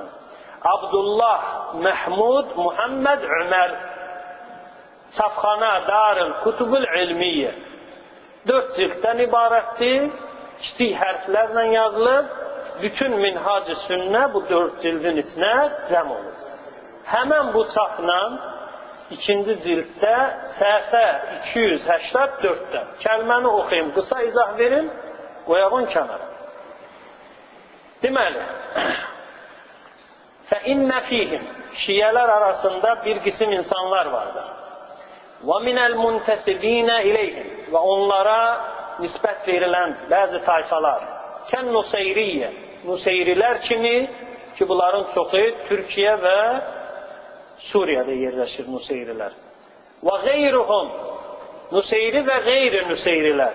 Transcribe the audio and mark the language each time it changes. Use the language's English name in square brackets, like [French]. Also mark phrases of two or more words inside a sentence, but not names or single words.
[Azerbaijani] Abdullah Məhmud Muhammed Ömər Çapxana Darül Kutubul İlmiyyə 4 cilddən ibarətdir, kiçik hərflərlə yazılıb, bütün Minhac-ı Sünnə bu 4 cildin içinə cəm olur. Həmən bu çapla ikinci cilddə səhifə 284-də. Kəlməni oxuyum, qısa izah verin, qoyağın kənara. Deməli, [Arabic] فَإِنَّ فِيهِمْ [Azerbaijani] Şiyələr arasında bir qisim insanlar vardır. [Arabic] وَمِنَ الْمُنْتَسِب۪ينَ اِلَيْهِمْ [Azerbaijani] Və onlara nisbət verilən bəzi tayfalar. Kən Nuseyriyyə, Nuseyrilər kimi ki, bunların çoxu Türkiyə və Suriyədə yerləşir Nuseyrilər. Və qeyruhum, Nuseyri və qeyri-Nuseyrilər.